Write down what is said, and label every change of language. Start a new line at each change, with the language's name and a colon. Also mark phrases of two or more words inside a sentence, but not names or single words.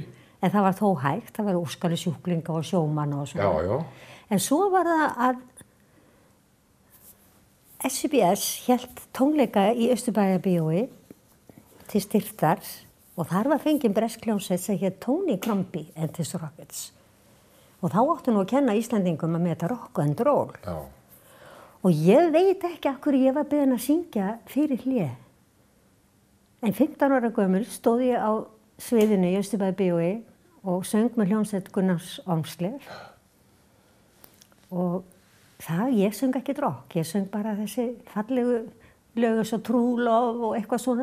Icelandic: En það var þó hægt, það var Óskari sjúklinga og sjómanna og svona. Já. En svo var það að SBS hélt tónleika í Austurbæjarbíói til styrktar og þar var fenginn bresk hljómsveit sem hét Tony Crombie and his Rockets. Og þá áttu nú að kenna Íslendingum að meta
English: rock and roll.
Icelandic: Já. Og ég veit ekki af hverju ég var beðin að syngja fyrir hlé. En 15 ára gömul stóð ég á sviðinu í Austurbæjarbíói og söng með hljómsveit Gunnars Ormslev. Og ég söng ekkert rock, ég söng bara þessi fallegu lög eins og True Love og eitthvað svona.